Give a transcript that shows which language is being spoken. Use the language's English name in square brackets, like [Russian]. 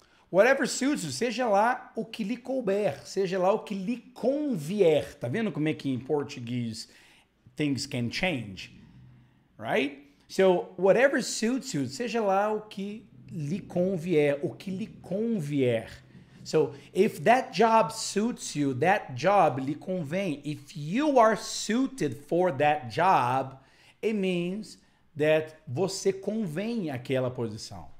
[English] Whatever suits you, [Portuguese] seja lá o que lhe couber, seja lá o que lhe convier. Tá vendo como é que em português [English] things can change? Right? So, whatever suits you, [Portuguese] seja lá o que lhe convier, o que lhe convier. [English] So, if that job suits you, that job [Portuguese] lhe convém. [English] If you are suited for that job, it means that [Portuguese] você convém àquela posição.